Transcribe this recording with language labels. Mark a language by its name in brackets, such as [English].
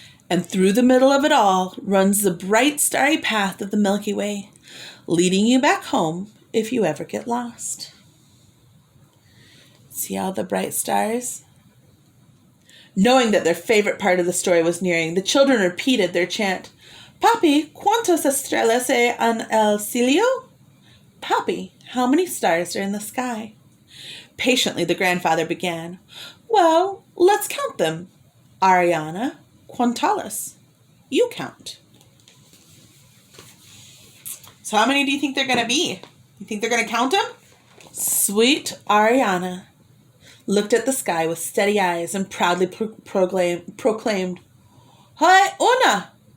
[English] And through the middle of it all runs the bright starry path of the Milky Way, leading you back home if you ever get lost. See all the bright stars? Knowing that their favorite part of the story was nearing, the children repeated their chant. [Spanish] Papi, ¿cuántas estrellas hay en el cielo? [English] Papi, how many stars are in the sky? Patiently, the grandfather began. Well, let's count them. Ariana, [Spanish] ¿cuántas? [English] You count. So how many do you think they're going to be? You think they're going to count them? Sweet Ariana looked at the sky with steady eyes and proudly proclaimed, Hi, una!